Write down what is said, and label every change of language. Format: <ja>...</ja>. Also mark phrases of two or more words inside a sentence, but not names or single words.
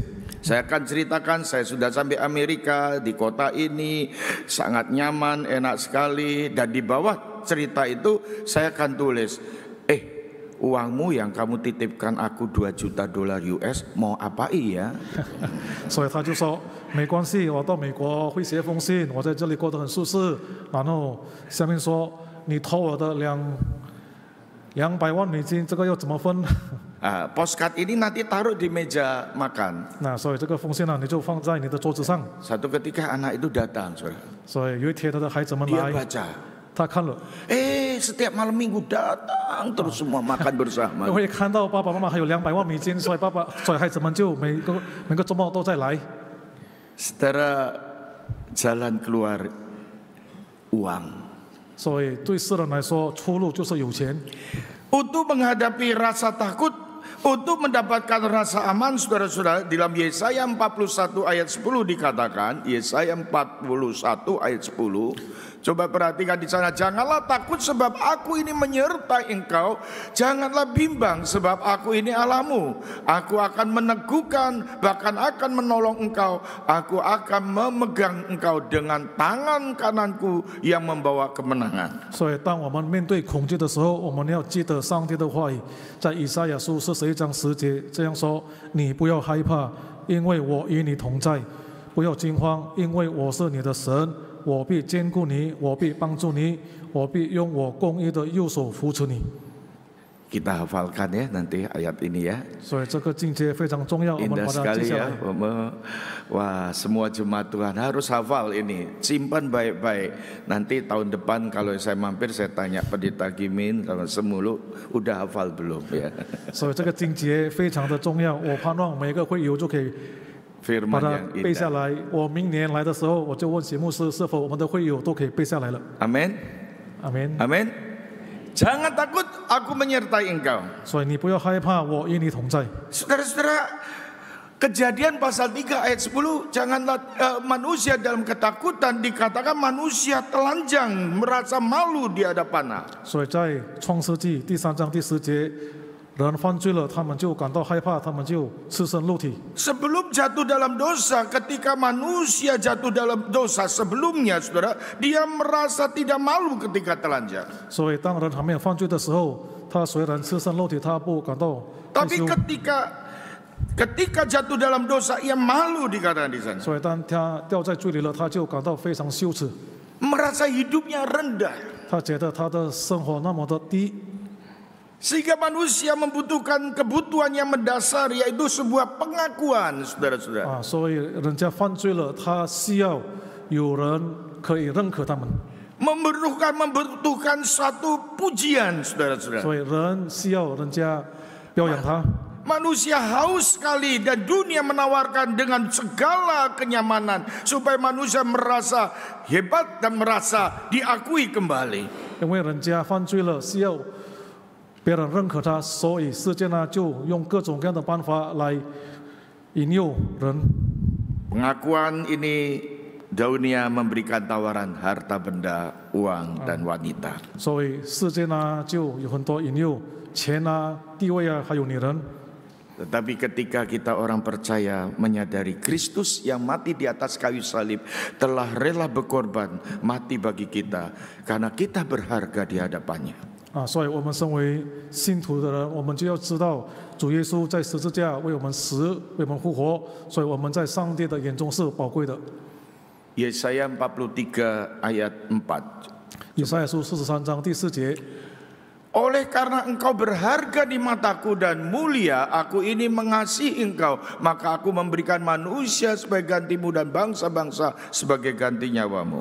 <id>Saya akan ceritakan saya sudah sampai Amerika di kota ini sangat nyaman, enak sekali, dan di bawah cerita itu saya akan tulis, uangmu yang kamu titipkan aku $2 juta US mau apain ya?</id> <zh>所以他就说没关系，我到美国会写一封信，我在这里过得很舒适。然后下面说你偷我的200万美金，这个要怎么分？</zh> <id>Postcard ini nanti taruh di meja makan.</id> <zh>那所以这个封信呢，你就放在你的桌子上。</zh> <id>Satu ketika anak itu datang, saudara.</id> <zh>所以有一天他的孩子们</zh> <id>Dia</id> <zh>来，</zh> <id>baca.</id> <zh>他看了，</zh> <id>Setiap malam minggu datang terus semua makan bersama.</id> <zh>因为看到爸爸妈妈还有200万美金，所以孩子们就每个周末都在来。</zh> <id>Saudara, jalan keluar uang.</id> <zh>所以对世人来说，出路就是有钱。</zh> <id>Untuk menghadapi rasa takut, untuk mendapatkan rasa aman, saudara-saudara, dalam Yesaya 41 ayat 10 dikatakan, Yesaya 41 ayat 10, coba perhatikan di sana, janganlah takut sebab aku ini menyertai engkau, janganlah bimbang sebab aku ini Allahmu, aku akan meneguhkan, bahkan akan menolong engkau, aku akan memegang engkau dengan tangan kananku yang membawa kemenangan.</id> <zh>所以，当我们面对恐惧的时候，我们要记得上帝的话语，在以赛亚书41章10节这样说：“你不要害怕，因为我与你同在；不要惊慌，因为我是你的神，我必坚固你，我必帮助你，我必用我公义的右手扶持你。”</zh> <id>Kita hafalkan ya nanti ayat ini ya.</id> <zh>所以这个境界非常重要，我们</zh> <id>Indah</id> <zh>把它记</zh> <id>sekali</id> <zh>下</zh> <id>ya.</id> <zh>来。</zh> <id>Wah, semua jemaat Tuhan harus hafal ini. Simpan baik-baik. Nanti tahun depan kalau saya mampir saya tanya Pendeta Gimin kalau semulu udah hafal belum ya.</id> <zh>所以这个境界非常的重要，我盼望每个会友就可以把</zh> <id>Firman</id> <zh>它</zh> <id>yang</id> <zh>背下</zh> <id>indah.</id> <zh>来。我明年来的时候，我就问谢牧师，是否我们的会友都可以背下来了？</zh> <id>Amin.</id> <zh>阿门。</zh> <id>Amin. Jangan takut, aku menyertai engkau.</id> <zh>所以你不要害怕，我与你同在。</zh> <id>Saudara-saudara, Kejadian pasal 3 ayat 10, janganlah manusia dalam ketakutan, dikatakan manusia telanjang, merasa malu di hadapan Allah.</id> <zh>所以在创世纪第3章第10节，人犯罪了，他们就感到害怕，他们就赤身露体。</zh> <id>Sebelum jatuh dalam dosa, ketika manusia jatuh dalam dosa sebelumnya, saudara, dia merasa tidak malu ketika telanjang.</id> <zh>所以当人还没有犯罪的时候，他虽然赤身露体，他不感到害</zh> <id>Tapi</id> <zh>羞。</zh> <id>ketika Ketika jatuh dalam dosa, ia malu dikatakan di sana.</id> <zh>所以当他掉在罪里了，他就感到非常羞耻，</zh> <id>Merasa hidupnya rendah.</id> <zh>他觉得他的生活那么的低，</zh> <id>Sehingga manusia membutuhkan kebutuhan yang mendasar, yaitu sebuah pengakuan, saudara-saudara.</id> <zh>所以人家犯罪了，他需要有人可以认可他们，</zh> <id>Membutuhkan satu pujian, saudara-saudara.</id> <zh>所以人需要人家表扬他。</zh> <id>Manusia haus sekali dan dunia menawarkan dengan segala kenyamanan supaya manusia merasa hebat dan merasa diakui kembali.</id> <zh>因为人家犯罪了，需要别人认可他，所以世界呢就用各种各样的办法来引诱人。</zh> <id>Pengakuan ini dunia memberikan tawaran harta benda, uang dan wanita.</id> <zh>所以世界呢就有很多引诱，钱啊、地位啊，还有女人。</zh> <id>Tetapi ketika kita orang percaya menyadari Kristus yang mati di atas kayu salib telah rela berkorban mati bagi kita karena kita berharga di hadapannya.</id> <zh>所以我们身为信徒的人，我们就要知道主耶稣在十字架为我们死，为我们复活，所以我们在上帝的眼中是宝贵的。</zh> <id>Yesaya 43 ayat 4.</id> <zh>以赛亚书43章第4节。</zh> <id>Oleh karena engkau berharga di mataku dan mulia, aku ini mengasihi engkau, maka aku memberikan manusia sebagai gantimu dan bangsa-bangsa sebagai ganti nyawamu.</id>